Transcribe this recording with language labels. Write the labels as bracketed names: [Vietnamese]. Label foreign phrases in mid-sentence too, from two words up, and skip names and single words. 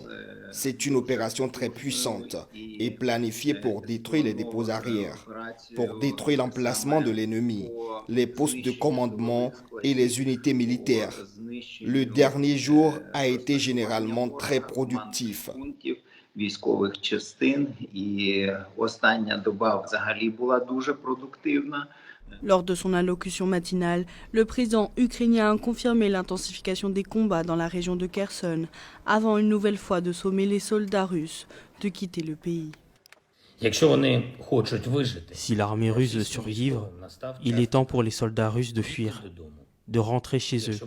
[French] C'est une opération très puissante et planifiée pour détruire les dépôts arrière, pour détruire l'emplacement de l'ennemi, les postes de commandement et les unités militaires. Le dernier jour a été généralement très productif. [Ukrainian] Військових частин, і остання доба взагалі була дуже продуктивна. [French] Lors de son allocution matinale, le président ukrainien a confirmé l'intensification des combats dans la région de Kherson, avant une nouvelle fois de sommer les soldats russes de quitter le pays. Si l'armée russe veut survivre, il est temps pour les soldats russes de fuir, de rentrer chez eux.